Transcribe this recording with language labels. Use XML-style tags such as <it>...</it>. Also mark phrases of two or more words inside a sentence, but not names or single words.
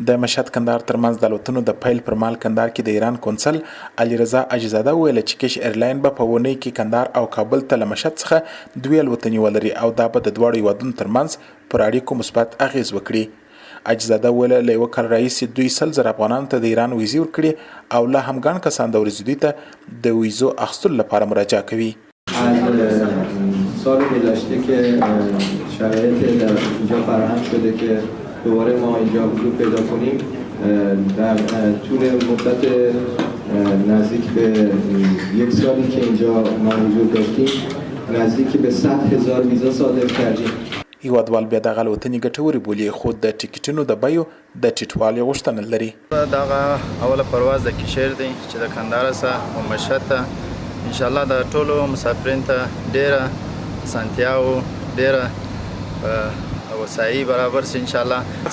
<ps>د مشهد کندهار ترمنځ د الوتنو د پیل پر مهال کندهار کې د ایران قونسل علیرضا اجزاده وویل چې کش ایرلاین به په اونۍ کې کندهار او کابل ته له مشهد څخه 2 الوتنې ولري او دا به د دواړو هیوادونو ترمنځ پر اړیکو مثبت اغیز وکړي. اجزاده ویل له یو کال راهیسې 200,000 افغانانو ته د ایران ویزې ورکړي او لا هم ګڼ کسان د ورزیدوی ته د ویزو اخیستلو لپاره مراجعه کوي.</ps> <fa>از سال گذشته که شرایط در اینجا فراهم شده که دوباره ما اینجا حضور پیدا کنیم، در طول مدت نزدیک به 1 سالی که اینجا ما حضور داشتیم نزدیک به 100,000 ویزا صادر کردیم.</fa> <ps>هیوادوال بیا دغه الوتنې ګټورې بولي، خو د ټیکټونو د بیو د ټیټوالي غوښتنه لري. دغه اوله پرواز د کشیر دی چې د کندهار څخه او مشهد ته انشاءالله د ټولو مسافرین ته ډیره اسانتیا او ډیره وسایي برابر سي انشاءالله.</ps>